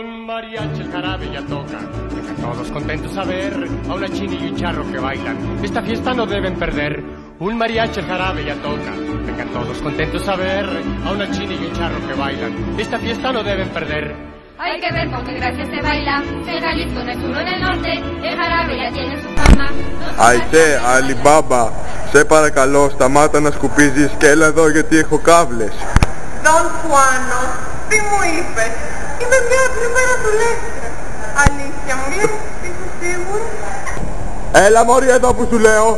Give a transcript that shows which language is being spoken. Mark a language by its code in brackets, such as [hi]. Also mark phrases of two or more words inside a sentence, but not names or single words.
[es] mariachi, el jarabe ya toca. Vengan todos contentos a ver a una china y un charro que bailan. Esta fiesta no deben perder. Un mariachi, el jarabe ya toca. Vengan todos contentos a ver a una china y un charro que bailan. Esta fiesta no deben perder. Hay que ver con qué gracia se baila. En Jalisco, en el sur, en el norte, el jarabe ya tiene su fama. [el] Αϊτέ, Αλιμπάμπα, σε παρακαλώ σταμάτα να σκουπίζεις και έλα εδώ γιατί έχω κάβλες. Δον Χουάνο, τι μου είπες? Είμαι μια απλή παραδουλεύτρια. Αλήθεια μου λες, είσαι σίγουρη? Έλα μωρή εδώ που σου λέω.